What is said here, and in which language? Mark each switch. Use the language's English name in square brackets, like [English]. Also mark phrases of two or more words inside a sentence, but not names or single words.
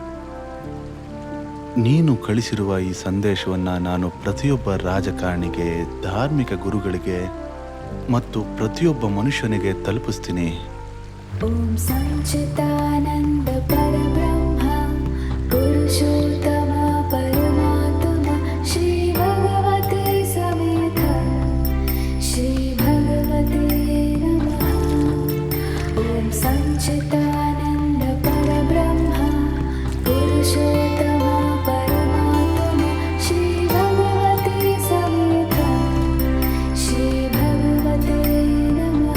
[Kannada] ನೀನು ಕಳಿಸಿರುವ ಈ ಸಂದೇಶವನ್ನು ನಾನು ಪ್ರತಿಯೊಬ್ಬ ರಾಜಕಾರಣಿಗೆ, ಧಾರ್ಮಿಕ ಗುರುಗಳಿಗೆ ಮತ್ತು ಪ್ರತಿಯೊಬ್ಬ ಮನುಷ್ಯನಿಗೆ ತಲುಪಿಸ್ತೀನಿ. [Sanskrit] ಓಂ ಸಂಚಿತಾನಂದ ಪರಬ್ರಹ್ಮ ಪುರುಷೋತ್ತಮ ಪರಮಾತ್ಮ ಶ್ರೀ ಭಗವತೆ ಸಮೇತ ಶ್ರೀ ಭಗವತೆ ನಮಃ. ಓಂ ಸಂಚಿತಾನಂದ ಪರಬ್ರಹ್ಮ ಪುರುಷೋತ್ತಮ ಪರಮಾತ್ಮ ಶ್ರೀ ಭಗವತೆ ಸಮೇತ ಶ್ರೀ ಭಗವತೆ ನಮಃ.